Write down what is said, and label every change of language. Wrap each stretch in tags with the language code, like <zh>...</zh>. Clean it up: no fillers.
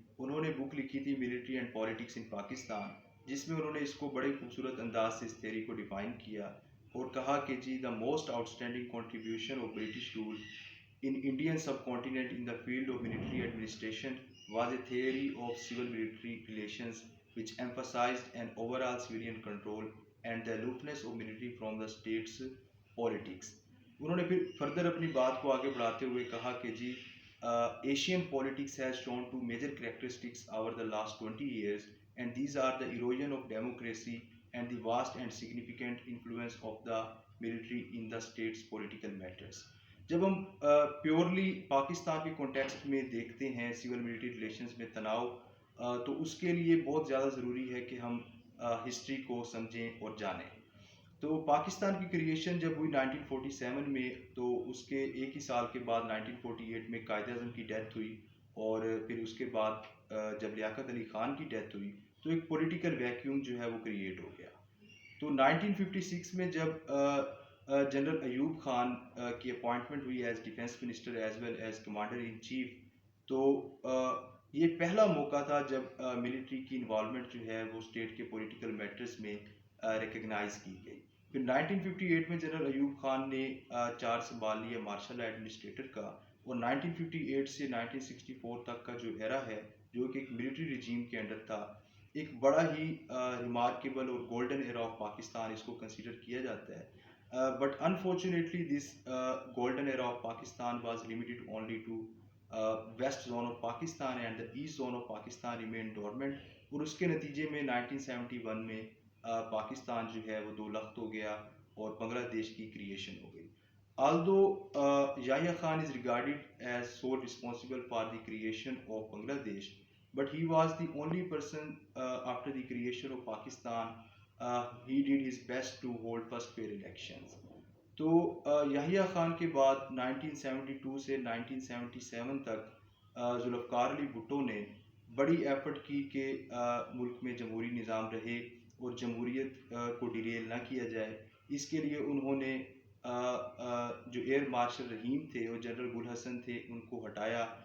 <ur>انہوں نے بک لکھی تھی</ur> <en>military and politics in Pakistan,</en> <ur>جس میں انہوں نے اس کو بڑے خوبصورت انداز سے اس تھیوری کو ڈیفائن کیا اور کہا کہ جی</ur> <en>The most outstanding contribution of British role in Indian subcontinent in the field of military administration was a theory of civil military relations which emphasized an overall civilian control and the aloofness of military from the state's politics.</en> <ur>انہوں نے پھر further اپنی بات کو آگے بڑھاتے ہوئے کہا کہ جی</ur> <en>Asian politics has shown two major characteristics over the last 20 years and these are the erosion of democracy and the vast and significant influence of the military in the state's political matters.</en> <ur>جب ہم purely Pakistan کے context میں دیکھتے ہیں civil military relations میں تناؤ، تو اس کے لیے بہت زیادہ ضروری ہے کہ ہم ہسٹری کو سمجھیں اور جانیں. تو پاکستان کی کریشن جب ہوئی 1947 میں، تو اس کے ایک ہی سال کے بعد 1948 میں قائد اعظم کی ڈیتھ ہوئی اور پھر اس کے بعد جب لیاقت علی خان کی ڈیتھ ہوئی تو ایک پولیٹیکل ویکیوم جو ہے وہ کریٹ ہو گیا. تو 1956 میں جب جنرل ایوب خان کی اپوائنٹمنٹ ہوئی</ur> <en>as defence minister as well as commander in chief,</en> <ur>تو یہ پہلا موقع تھا جب ملٹری کی انوالومنٹ جو ہے وہ اسٹیٹ کے پولیٹیکل میٹرز میں ریکگنائز کی گئی. پھر 1958 میں جنرل ایوب خان نے چارج سنبھال لیا مارشل ایڈمنسٹریٹر کا، اور 1958 سے 1964 تک کا جو ایرا ہے جو کہ ایک ملٹری رجیم کے انڈر تھا، ایک بڑا ہی ریمارکیبل اور</ur> <en>golden era of Pakistan</en> <ur>اس کو کنسیڈر کیا جاتا ہے.</ur> <en>But unfortunately this golden era of Pakistan was limited only to west zone of Pakistan and the east zone of Pakistan remained dormant.</en> <ur>اور اس کے نتیجے میں 1971 میں پاکستان جو ہے وہ دو لخت ہو گیا اور بنگلہ دیش کی کریشن ہو گئی.</ur> <en>Although Yahya Khan is regarded as sole responsible for the creation of Bangladesh, but he was the only person after the creation of Pakistan he did his best to hold first fair elections.</en> <ur>تو یحییٰ خان کے بعد 1972 سے 1977 تک ذوالفقار علی بھٹو نے بڑی effort کی کہ ملک میں جمہوری نظام رہے اور جمہوریت کو ڈیریل نہ کیا جائے. اس کے لیے انہوں نے جو ایئر مارشل رحیم تھے اور جنرل گل حسن تھے ان کو ہٹایا.</ur>